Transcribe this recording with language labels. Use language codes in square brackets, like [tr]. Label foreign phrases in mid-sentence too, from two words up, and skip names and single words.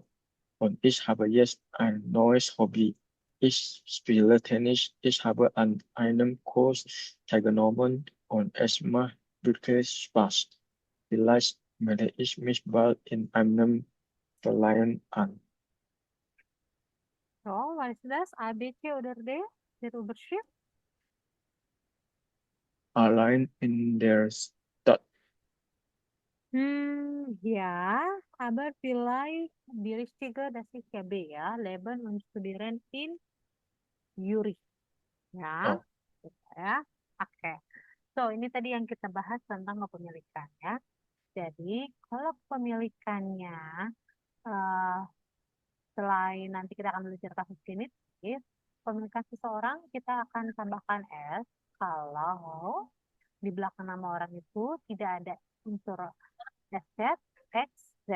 [de] Und ich habe jetzt ein neues Hobby. Ich spiele Tennis. Ich habe an einem Kurs teilgenommen und es macht wirklich Spaß. Vielleicht melde ich mich bald in einem Verein an. [en] So, what is [de] das? ABC oder D? Der Überschrift? Allein in der Stadt. Ja, aber vielleicht die richtige, das ist ja B ya, Leben und Studieren in Zurich. [id] Ya, Oh, gitu ya. Oke. So, ini tadi yang kita bahas tentang kepemilikan ya. Jadi, kalau kepemilikannya eh, selain nanti kita akan belajar kasus genitif, kepemilikan seseorang kita akan tambahkan S kalau di belakang nama orang itu tidak ada unsur SZ, X, Z.